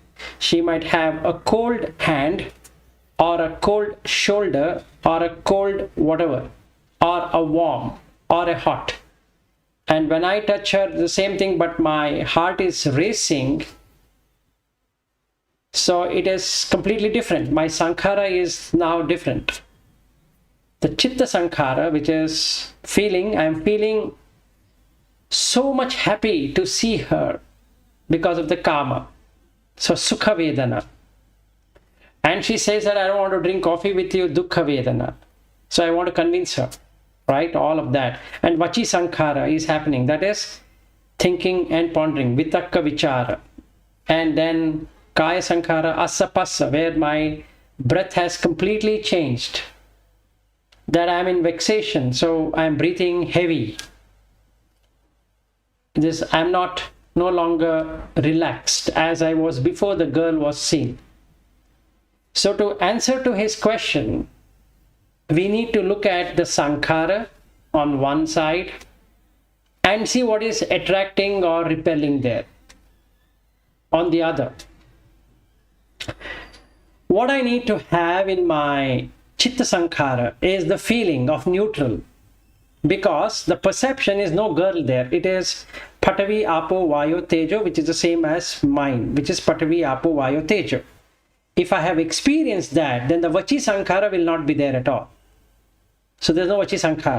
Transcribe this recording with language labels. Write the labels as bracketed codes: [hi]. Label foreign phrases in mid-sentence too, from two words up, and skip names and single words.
[en] She might have a cold hand or a cold shoulder or a cold whatever, or a warm or a hot. And when I touch her, the same thing, but my heart is racing. So it is completely different. My sankhara is now different. The [pi] chitta sankhara, [en] which is feeling, I am feeling so much happy to see her because of the karma. [pi] So sukha vedana. [en] And she says that I don't want to drink coffee with you, [pi] dukkha vedana. [en] So I want to convince her, right? All of that. And [pi] vachi sankhara [en] is happening. That is thinking and pondering, [pi] vitakka vichara. [en] And then [pi] kaya sankhara, asapassa, [en] where my breath has completely changed. That I am in vexation, so I am breathing heavy. I'm not no longer relaxed as I was before the girl was seen. So to answer to his question, we need to look at the sankhara on one side and see what is attracting or repelling there on the other. What I need to have in my [pi] chitta sankhara [en] is the feeling of neutral, because the perception is no girl there. [pi] It is Patavi, Apo, Vayo, Tejo, [en] which is the same as mine, which is [pi] Patavi, Apo, Vayo, Tejo. [en] If I have experienced that, then the [pi] Vachi Sankhara [en] will not be there at all. So there's no [pi] Vachi Sankhara.